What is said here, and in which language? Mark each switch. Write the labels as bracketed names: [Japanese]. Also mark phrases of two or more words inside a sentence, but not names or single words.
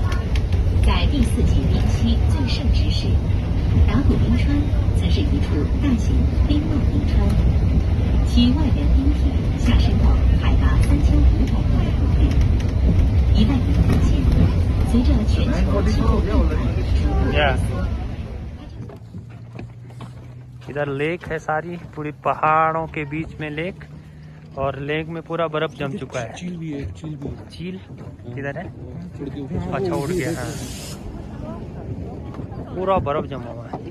[Chinese] 在第4纪冰期最盛之时，达古冰川曾是一处大型冰帽冰川，其外缘冰体下深到海拔3500多的陆地。一旦冰河减弱，随着全球气候变暖，逐步萎缩。 [Hindi] इधर लेक है सारी, पूरी पहाड़ों के बीच में लेक, और लेक में पूरा बर्फ जम चुका है। चील भी है, चील भी है। चील किधर है? उड़ के ऊपर। अच्छा उड़ गया। हाँ, पूरा बर्फ जमा हुआ है।